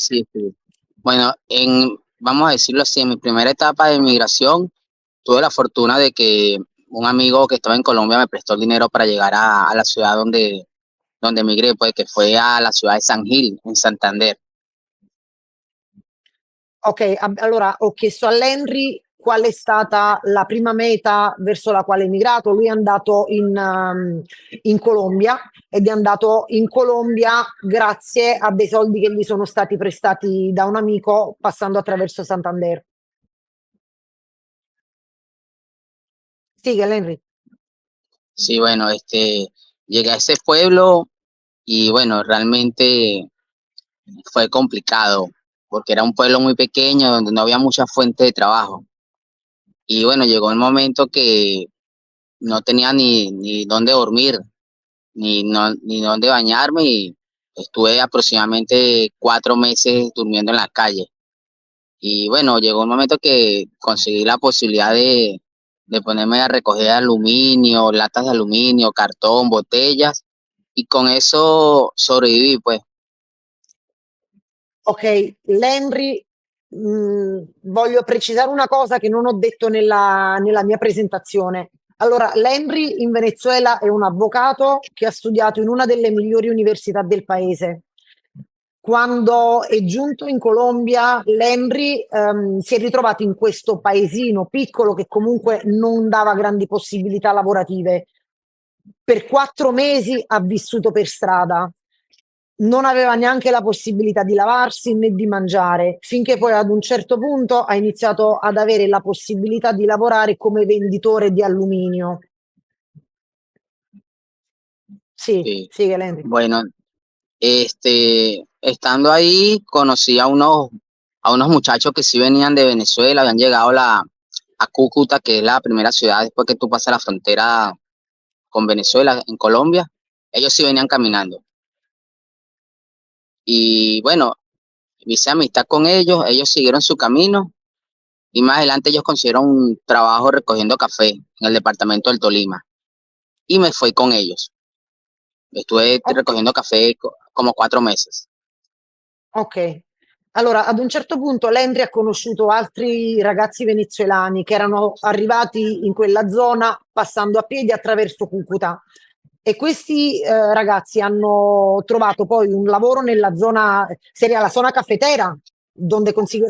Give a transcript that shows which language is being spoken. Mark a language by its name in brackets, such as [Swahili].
[Spanish] Sí, sí, sí. Bueno, vamos a decirlo así, en mi primera etapa de migración tuve la fortuna de que un amigo que estaba en Colombia me prestó el dinero para llegar a la ciudad donde emigré, pues que fue a la ciudad de San Gil, en Santander. [Italian] Ok, allora ho chiesto all'Henry qual è stata la prima meta verso la quale è migrato. Lui è andato in Colombia ed è andato in Colombia grazie a dei soldi che gli sono stati prestati da un amico passando attraverso Santander. [Spanish] Sigue, Henry. Sí, bueno, llegué a ese pueblo y bueno, realmente fue complicado porque era un pueblo muy pequeño donde no había mucha fuente de trabajo. Y bueno, llegó el momento que no tenía ni dónde dormir, ni dónde bañarme y estuve aproximadamente 4 meses durmiendo en la calle. Y bueno, llegó un momento que conseguí la posibilidad de ponerme a recoger aluminio, latas de aluminio, cartón, botellas y con eso sobreviví, pues. [Italian] Ok, l'Henry, voglio precisare una cosa che non ho detto nella mia presentazione. Allora, l'Henry in Venezuela è un avvocato che ha studiato in una delle migliori università del paese. Quando è giunto in Colombia, l'Henry si è ritrovato in questo paesino piccolo che comunque non dava grandi possibilità lavorative. Per 4 mesi ha vissuto per strada, non aveva neanche la possibilità di lavarsi né di mangiare, finché poi ad un certo punto ha iniziato ad avere la possibilità di lavorare come venditore di alluminio. Sì, [Spanish] Sí. [Italian] sì, Henry. [Spanish] Bueno, estando ahí conocí a unos muchachos que sí venían de Venezuela, habían llegado a Cúcuta, que es la primera ciudad después que tú pasas la frontera con Venezuela, en Colombia. Ellos sí venían caminando. Y bueno, hice amistad con ellos, ellos siguieron su camino y más adelante ellos consiguieron un trabajo recogiendo café en el departamento del Tolima y me fui con ellos. Estuve Ok. recogiendo café como 4 meses. [Italian] Ok, allora ad un certo punto l'Henry ha conosciuto altri ragazzi venezuelani che erano arrivati in quella zona passando a piedi attraverso Cucuta E questi ragazzi hanno trovato poi un lavoro nella zona, [Spanish] seria la zona cafetera, donde consiguen...